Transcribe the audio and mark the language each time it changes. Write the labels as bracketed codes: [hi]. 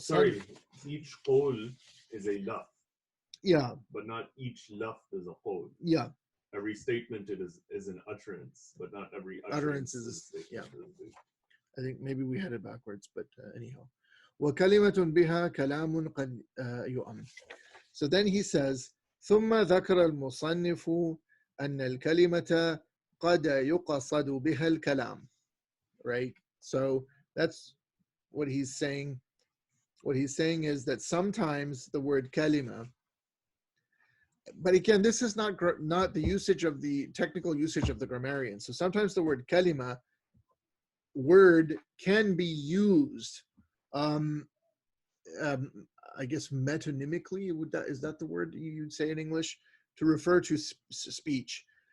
[en] Sorry, each qawl is a lafz. Yeah. But not each lafz is a qawl. Yeah. every statement is an utterance, but not every utterance is a statement. yeah. I think maybe we had it backwards, but anyhow. [ar] وَكَلِمَةٌ بِهَا كَلَامٌ قَدْ يُؤَمْ. [en] So then he says, [ar] ثُمَّ ذَكَرَ الْمُصَنِّفُ أَنَّ الْكَلِمَةَ قَدْ يُقَصَدُ بِهَا الْكَلَامِ. [en] Right? So that's what he's saying. What he's saying is that sometimes the word kalima, but again, this is not the usage of the technical usage of the grammarian. So sometimes the word kalima, word, can be used, I guess metonymically, is that the word you'd say in English, to refer to speech.